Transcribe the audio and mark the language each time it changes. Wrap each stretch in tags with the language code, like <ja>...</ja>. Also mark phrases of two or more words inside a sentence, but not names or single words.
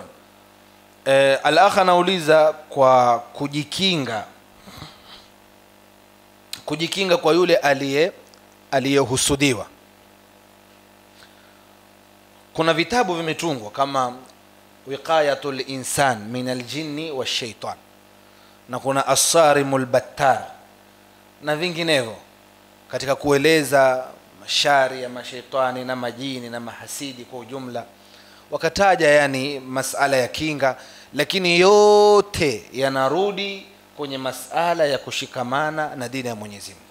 <sw>Al-akha anauliza kwa kujikinga kwa yule aliyehusudiwa. Kuna vitabu vimetungwa kama Wiqayatul Insan min al-Jinni wash-Shaytan, na kuna As-Sarimul Battar na vinginevyo katika kueleza mashari ya mashaitani na majini na mahasidi kwa ujumla. Wakataja yani masala ya kinga, lakini yote yanarudi kwenye masala ya kushikamana na dini ya Mwenyezi Mungu.</sw>